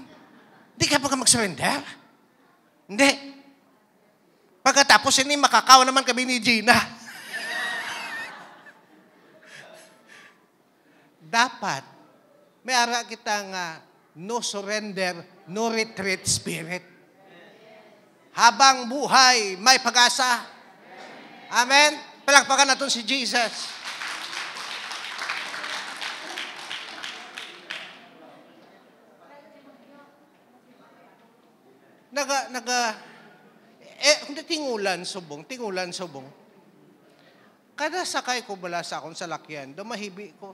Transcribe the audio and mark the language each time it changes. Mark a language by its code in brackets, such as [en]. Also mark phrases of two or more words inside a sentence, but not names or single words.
[hil] Di ka pa ka mag-surrender? Hindi. Pagkatapos ini makakaw naman kami ni Gina. Dapat may ara kita nga [en] no surrender, no retreat spirit. [tl] Habang buhay, may pag-asa. Amen? Palakpakan natin si Jesus. [hil] Tingulan subong. Kada sakay ko bala sa akong salakyan, dumahibi ko.